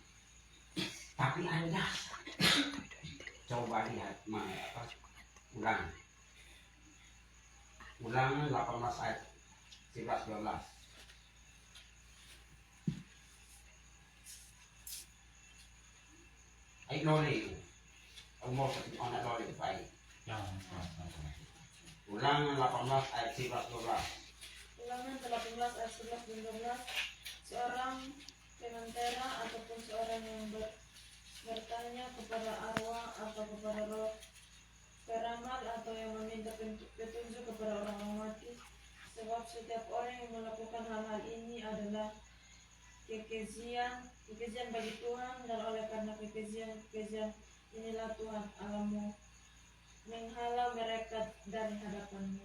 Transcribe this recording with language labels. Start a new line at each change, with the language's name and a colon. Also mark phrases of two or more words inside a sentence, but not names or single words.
Indonesian: Tapi ada dasar. Coba lihat ulangan. Ulangan 18 ayat 11-12. Ay lole itu. Ang mo sa anak lole itu ay. Ulangan 18 ayat 11-12. Ulangan 18 ayat 11 dan 12. Seorang pemantera ataupun seorang yang bertanya kepada arwah atau kepada roh peramal atau yang meminta petunjuk kepada orang mati, sebab setiap orang yang melakukan hal-hal ini adalah kekejian bagi Tuhan, dan oleh karena kekejian inilah Tuhan Allahmu menghalau mereka dari hadapanmu.